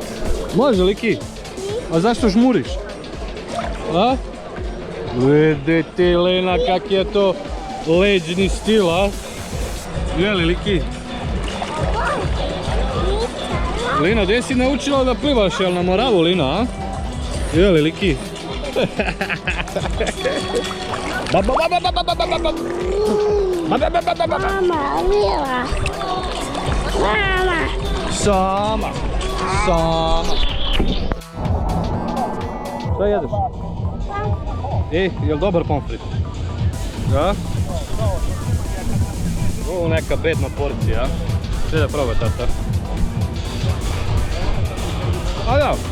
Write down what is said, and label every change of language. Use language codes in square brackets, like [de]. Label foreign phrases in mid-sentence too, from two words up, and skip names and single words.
[sr] Može, Liki? A zašto žmuriš? A? Vidi ti, Lina, kak je to leđni stil, a? Jeli, Liki? Lina, gdje si naučila da plivaš, jel na Moravu, Lina, a? Jeli, Liki? Mama, Lila. Mama. Sama. Šta jedeš? Jel dobar pomfrit? Da? Ovo neka bedna porcija. Sve da proba, tata. A da.